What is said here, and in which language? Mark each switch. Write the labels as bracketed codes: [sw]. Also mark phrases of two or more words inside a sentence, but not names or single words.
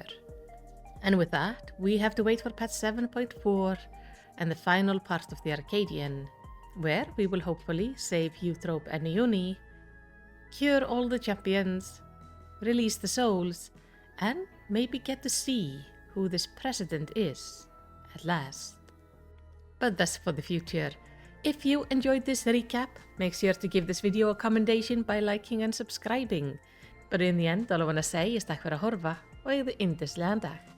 [en] And with that, we have to wait for patch 7.4 and the final part of the Arcadian, where we will hopefully save Eutrope and Neoni, cure all the champions, release the souls, and maybe get to see who this president is at last. But that's for the future. If you enjoyed this recap, make sure to give this video a commendation by liking and subscribing. But in the end, all I want to say is [is] takk fyrir að horfa og eigðu yndislegan dag.